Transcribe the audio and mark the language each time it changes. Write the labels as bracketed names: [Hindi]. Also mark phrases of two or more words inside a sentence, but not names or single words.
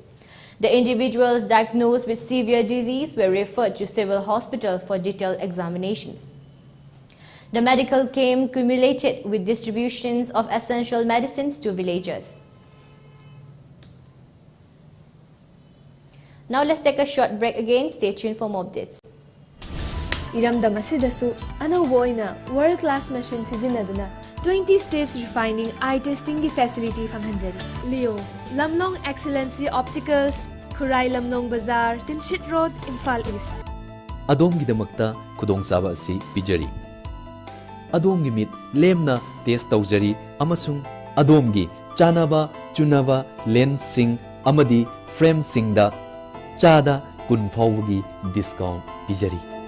[English] The individuals diagnosed with severe disease were referred to civil hospital for detailed examinations. The medical camp culminated with distributions of essential medicines to villagers. Now let's take a short break again. Stay tuned for more updates. [Manipuri] Iramdam asidasu anauba oina [English] world class machine [Manipuri] sizinaduna [English] 20 steps refining eye testing [Manipuri] gi facility fanghanjari. Leo Lamnong Excellency Opticals, Khurai Lamnong Bazaar, Tinshit Road, Imphal East. Adomgidamakta khudongchaba asi pijari. Adomgi mit lemna test taujari amasung adomgi chanaba chunaba lens sing amadi frame singda chada kun fawgi discount pijari.